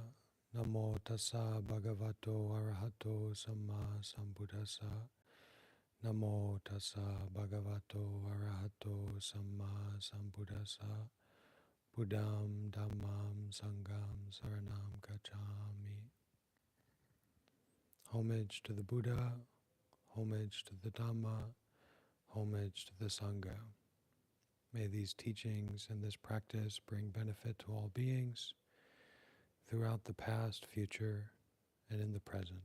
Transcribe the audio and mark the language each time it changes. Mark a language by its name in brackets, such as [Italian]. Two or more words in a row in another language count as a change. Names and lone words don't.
[Pali] Namo tassa bhagavato arahato samma sambuddhassa. Namo tassa bhagavato arahato samma sambuddhassa. Buddham dhammam sangham saranam gacchami. [English] Homage to the Buddha, homage to the Dhamma, homage to the Sangha. May these teachings and this practice bring benefit to all beings throughout the past, future, and in the present.